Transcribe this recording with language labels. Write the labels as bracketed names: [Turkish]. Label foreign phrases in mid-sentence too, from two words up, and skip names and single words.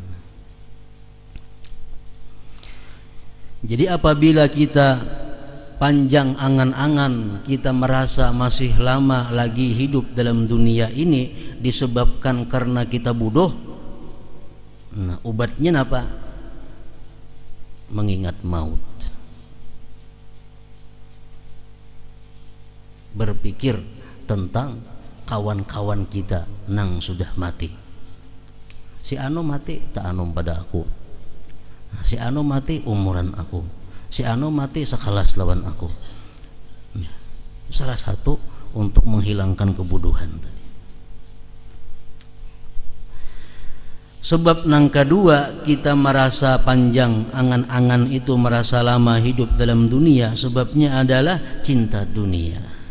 [Indonesian] Jadi apabila kita panjang angan-angan, kita merasa masih lama lagi hidup dalam dunia ini disebabkan karena kita bodoh, nah obatnya apa? Mengingat maut, berpikir tentang kawan-kawan kita nang sudah mati. [Banjar] Si anu mati tak anu pada aku, si anu mati umuran aku, si anu mati sekelas lawan aku. [Indonesian] Salah satu untuk menghilangkan kebodohan tadi. Sebab yang kedua, kita merasa panjang angan-angan itu, merasa lama hidup dalam dunia, sebabnya adalah cinta dunia.